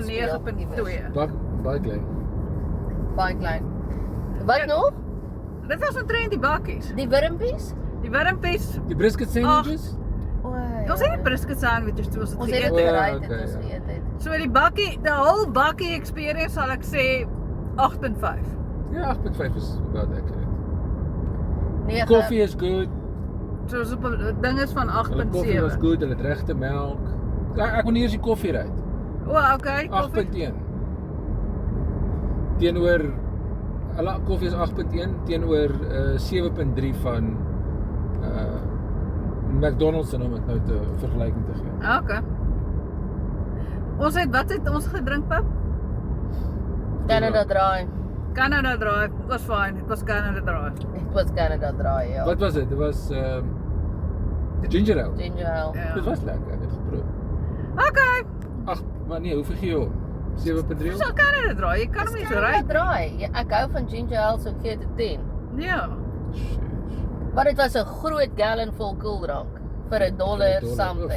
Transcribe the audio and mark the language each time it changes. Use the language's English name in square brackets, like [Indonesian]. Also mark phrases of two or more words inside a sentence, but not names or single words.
[Afrikaans] speel, 9.2. Baie klein. Baie klein. Wat Ja. nog? Dit was omtrent die bakkies. Die wurmpies? Die wurmpies. Die brisket sandwiches? Ons het die brisket sandwiches toe ons het Ons het geëet. dit O, gery okay, het ons ja. geëet het. So die bakkie, [English] the whole bakkie experience [Afrikaans] sal ek sê [English] 8.5. Ja, 8.5 is about accurate. [Afrikaans] 9. Koffie [English] is good. [Afrikaans] So ons op 'n ding is van Hulle koffie was 8.7. good, hulle het regte melk. Ek kon nie eers die koffie ry. O, okay. Koffie. 8.1. Teenoor hulle koffie is 8.1 teenoor 7.3 van McDonald's en om dit nou te vergelyking te gee. Okay. Wat het ons gedrink, pap? Canada Dry. [English] Canada Dry. Was fine. It was Canada Dry. It was Canada Dry, [Afrikaans] ja. Wat was dit? Dit was ginger ale. [English] Ginger ale. [Afrikaans] Ja. Dit was lekker, ek het geproe. Okay. Ag, maar nee, hoeveel gee jy hom? 7.3? Dis al Canada Dry. Jy kan hom nie so Canada ry. Dry. Ja, ek hou van [English] ginger ale, [Afrikaans] so ek gee dit 10. Ja. Maar dit was 'n groot gallon vol koeldrank vir $1 something.